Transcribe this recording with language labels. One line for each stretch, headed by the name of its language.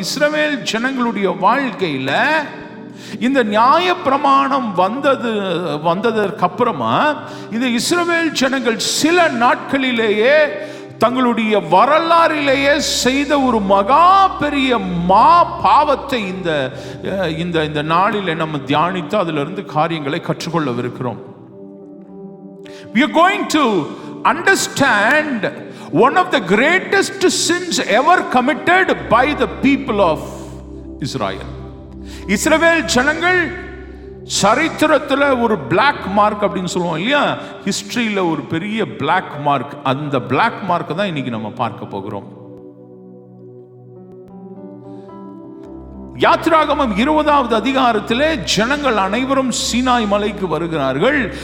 Tamil: இஸ்ரவேல் ஜனங்களுடைய வாழ்க்கையில் இந்த நியாய பிரமாணம் வந்ததற்கு அப்புறமா இந்த இஸ்ரவேல் ஜனங்கள் சில நாட்களிலேயே தங்களுடைய வரலாறிலேயே செய்த ஒரு மகா பெரிய பாவத்தை இந்த நாளிலே நம்ம தியானித்து அதிலிருந்து காரியங்களை கற்றுக்கொள்ளவிருக்கிறோம்.
English: We are going to understand one of the greatest sins ever committed by the people of Israel.
Tamil: இஸ்ரவேல் ஜனங்கள் சரித்திரத்தில் ஒரு பிளாக் மார்க் அப்படின்னு சொல்லுவோம் இல்லையா, ஹிஸ்டரியில் ஒரு பெரிய பிளாக் மார்க். அந்த பிளாக் மார்க் தான் இன்னைக்கு நம்ம பார்க்க போகிறோம். யாத்திராகமம் 20வது அதிகாரத்திலே ஜனங்கள் அனைவரும் சீனாய் மலைக்கு வருகிறார்கள்.